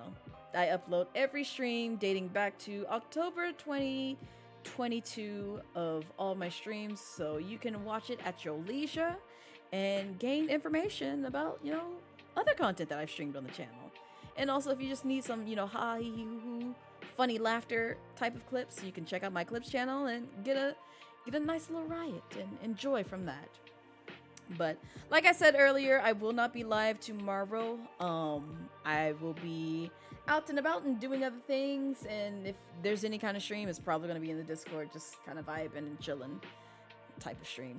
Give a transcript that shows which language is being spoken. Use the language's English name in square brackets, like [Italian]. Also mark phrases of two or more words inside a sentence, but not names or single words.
[English] I upload every stream dating back to October 2022 of all my streams, so you can watch it at your leisure and gain information about, you know, other content that I've streamed on the channel. And also, if you just need some, you know, ha hee hoo hoo, funny laughter type of clips, you can check out my clips channel and get a nice little riot and enjoy from that. But like I said earlier, I will not be live tomorrow. I will be out and about and doing other things, and if there's any kind of stream, it's probably gonna be in the Discord, just kind of vibing and chilling type of stream.